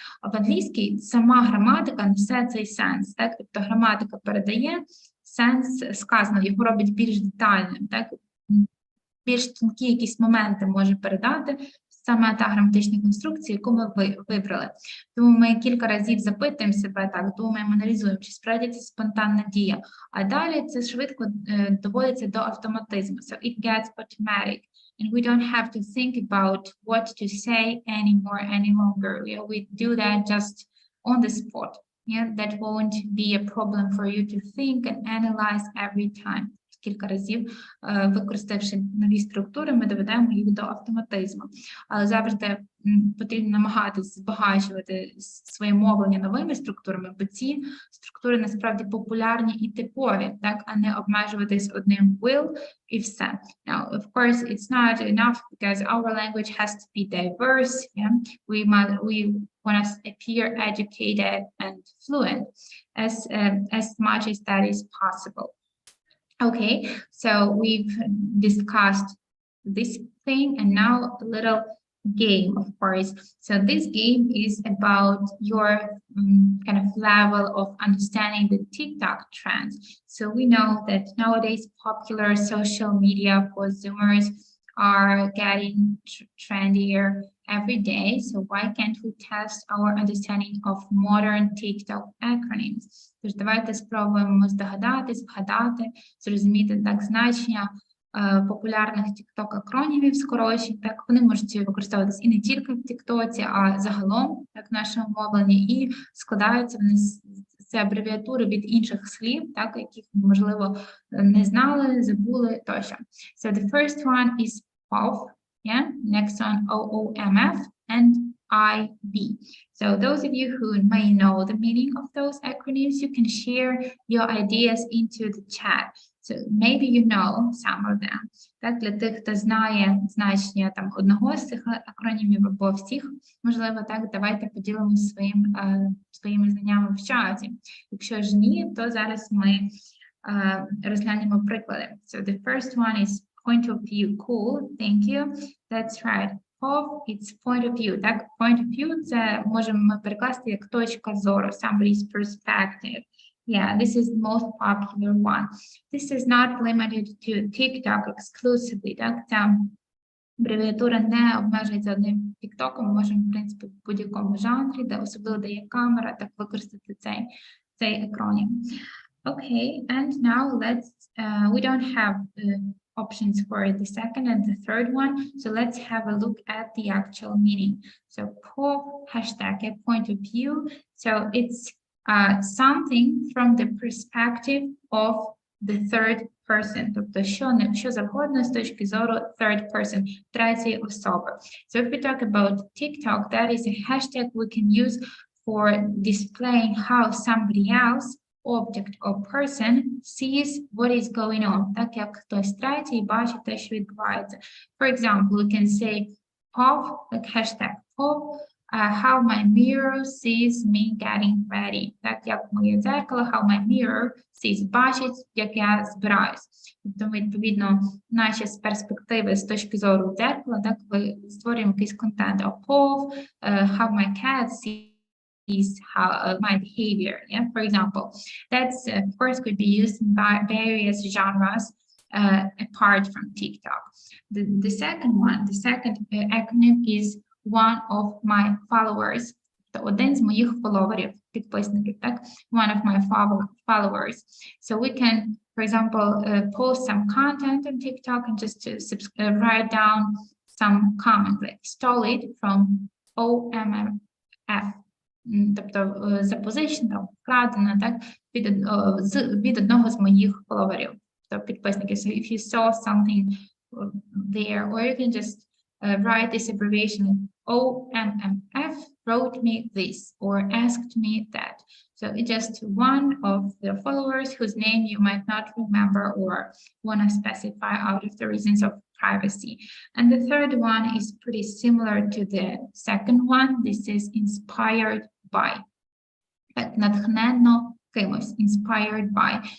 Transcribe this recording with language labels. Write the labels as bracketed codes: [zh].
[uk] А в англійській сама граматика несе цей сенс, так, тобто граматика передає сенс сказаного, його робить більш детальним, так, більш тонкі якісь моменти може передати саме та граматична конструкція, яку ми вибрали. Тому ми кілька разів запитуємо себе, так, думаємо, аналізуємо, чи справді це спонтанна дія. А далі це швидко доводиться до автоматизму. [en] So it gets automatic. And we don't have to think about what to say anymore, any longer. We do that just on the spot. Yeah, that won't be a problem for you to think and analyze every time. Кілька разів, використавши нові структури, ми доведемо їх до автоматизму. Але завжди потрібно намагатись збагачувати своє мовлення новими структурами, бо ці структури насправді популярні і типові, так, а не обмежуватись одним will і все. Now, of course, it's not enough because our language has to be diverse. Yeah? We want to appear educated and fluent as much as that is possible. Okay, so we've discussed this thing, and now a little game, of course. So this game is about your kind of level of understanding the TikTok trends. So we know that nowadays popular social media consumers are getting trendier every day. So why can't we test our understanding of modern TikTok acronyms? [uk] Тож давайте спробуємо здогадатись, вгадати, зрозуміти так значення популярних TikTok-акронімів скорочень. Так, вони можуть використовуватись і не тільки в TikTok, а загалом, так, в нашому мовленні, і складаються вони з абревіатури від інших слів, так, яких, можливо, не знали, забули, тощо. [en] So the first one is POF, yeah, next one OOMF, and IB. So those of you who may know the meaning of those acronyms, you can share your ideas into the chat. So maybe you know some of them. [uk] Так, для тих, хто знає значення там одного з цих акронімів або всіх, можливо, так, давайте поділимося своїми знаннями в чаті. Якщо ж ні, то зараз ми розглянемо приклади. [en] So the first one is point of view. Cool, thank you. That's right. POV, it's point of view. [uk] Так, [en] point of view [uk] – це можемо ми перекласти як точка зору, [en] somebody's perspective. Yeah, this is the most popular one. This is not limited to TikTok exclusively. [uk] Так, ця абревіатура не обмежується одним TikTok, ми можемо, в принципі, в будь-якому жанрі, де особливо де є камера, так використати цей екранік. [en] Okay, and now we don't have options for the second and the third one, so let's have a look at the actual meaning. So POV, hashtag, a point of view, so it's something from the perspective of the third person, [uk] тобто що завгодно з точки зору [en] third person, [uk] третьої особи. [en] So if we talk about TikTok, that is a hashtag we can use for displaying how somebody else, object or person, sees what is going on, [uk] так як хтось третій бачить те, що відбувається. [en] For example, we can say POV, like hashtag POV, how my mirror sees me getting ready. [uk] Так як моє дзеркало, [en] how my mirror sees, [uk] бачить, як я збираюсь. Тобто, відповідно, наші з перспективи, з точки зору дзеркала, так, ви створюємо якийсь контент. [en] A POV, how my cat sees how my behavior, yeah, for example. That's, of course, could be used in various genres apart from TikTok. The second one, the second acronym is one of my followers. [uk] So один з моїх фоловерів, підписників, так? [en] One of my followers. So we can, for example, post some content on TikTok and just write down some comment, like stole it from OMF. [uk] Тобто запозичено, там, вкрадено, так, від одного з моїх фоловерів, тобто підписників. [en] So if you saw something there, or you can just write this abbreviation, OMMF wrote me this or asked me that. So it's just one of the followers whose name you might not remember or want to specify out of the reasons of privacy. And the third one is pretty similar to the second one. This is inspired by. [uk] Так, натхненно кимось, [en] inspired by.